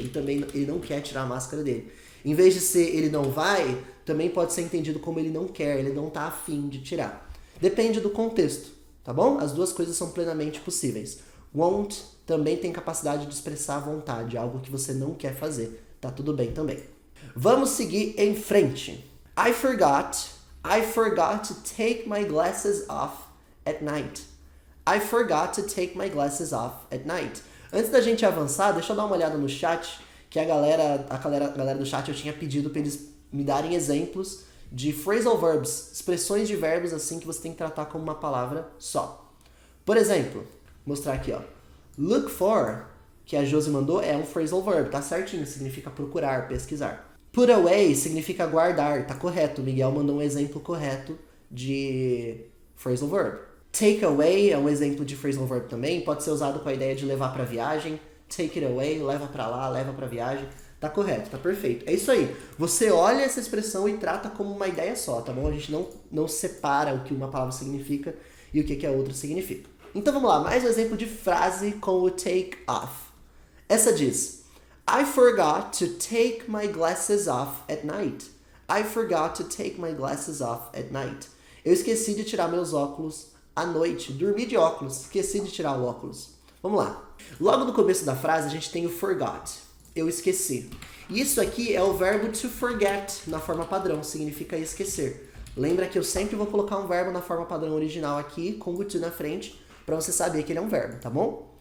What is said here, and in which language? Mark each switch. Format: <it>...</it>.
<pt>E também ele não quer tirar a máscara dele. Em vez de ser ele não vai, também pode ser entendido como ele não quer, ele não está afim de tirar. Depende do contexto, tá bom? As duas coisas são plenamente possíveis. Won't também tem capacidade de expressar vontade, algo que você não quer fazer. Tá tudo bem também. Vamos seguir em frente.</pt> <en>I forgot to take my glasses off at night. I forgot to take my glasses off at night.</en> <pt>Antes da gente avançar, deixa eu dar uma olhada no chat, que a galera do chat eu tinha pedido para eles me darem exemplos de phrasal verbs, expressões de verbos assim que você tem que tratar como uma palavra só. Por exemplo, vou mostrar aqui, ó. Look for, que a Josi mandou, é um phrasal verb, tá certinho, significa procurar, pesquisar. Put away significa guardar, tá correto. O Miguel mandou um exemplo correto de phrasal verb. Take away é um exemplo de phrasal verb também, pode ser usado com a ideia de levar para viagem.</pt> <en>Take it away,</en> <pt>leva para lá, leva para viagem. Tá correto, tá perfeito. É isso aí. Você olha essa expressão e trata como uma ideia só, tá bom? A gente não separa o que uma palavra significa e o que a outra significa. Então vamos lá, mais um exemplo de frase com o take off. Essa diz:</pt> <en>I forgot to take my glasses off at night. I forgot to take my glasses off at night.</en> <pt>Eu esqueci de tirar meus óculos à noite. Dormi de óculos, esqueci de tirar o óculos. Vamos lá. Logo no começo da frase a gente tem o forgot. Eu esqueci. E isso aqui é o verbo to forget na forma padrão, significa esquecer. Lembra que eu sempre vou colocar um verbo na forma padrão original aqui, com o to na frente, para você saber que ele é um verbo, tá bom?</pt>